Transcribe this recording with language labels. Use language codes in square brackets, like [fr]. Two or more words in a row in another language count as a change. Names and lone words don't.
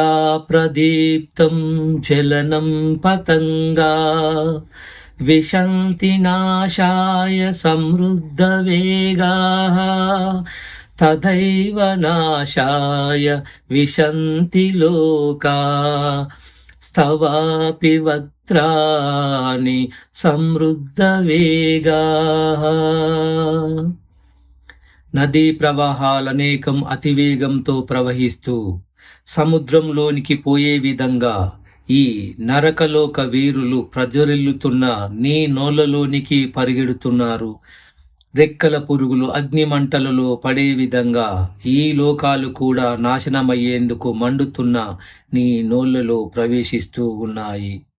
[sa] प्रदीप्तं ज्वलनं पतंगा विशन्ति नाशाय समृद्धवेगाः तदैव नाशाय विशन्ति लोका स्तवापि वक्त्राणि समृद्धवेगाः. [te] నదీ ప్రవాహాలనేకం అతివేగంతో ప్రవహిస్తూ సముద్రంలోనికి పోయే విధంగా ఈ నరకలోక వీరులు ప్రజ్వరిల్లుతున్న నీ నోళ్ళలోనికి పరిగెడుతున్నారు. రెక్కల పురుగులు అగ్నిమంటలలో పడే విధంగా ఈ లోకాలు కూడా నాశనమయ్యేందుకు మండుతున్న నీ నోళ్ళలో ప్రవేశిస్తూ ఉన్నాయి.